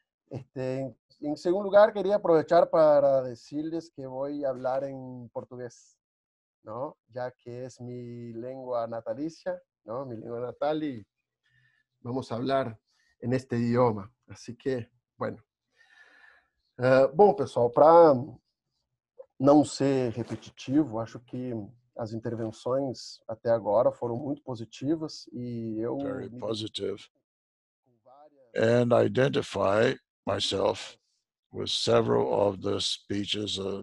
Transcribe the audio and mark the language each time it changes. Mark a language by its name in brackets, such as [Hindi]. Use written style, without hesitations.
[Spanish] En segundo lugar, quería aprovechar para decirles que voy a hablar en portugués, ¿no? Ya que es mi lengua natalicia, ¿no? Mi lengua natal, y vamos a hablar en este idioma. Así que, bueno. [Portuguese] Bom, pessoal, para não ser repetitivo, acho que as intervenções até agora foram muito positivas e eu [English] very positive, and identify myself with several of the speeches.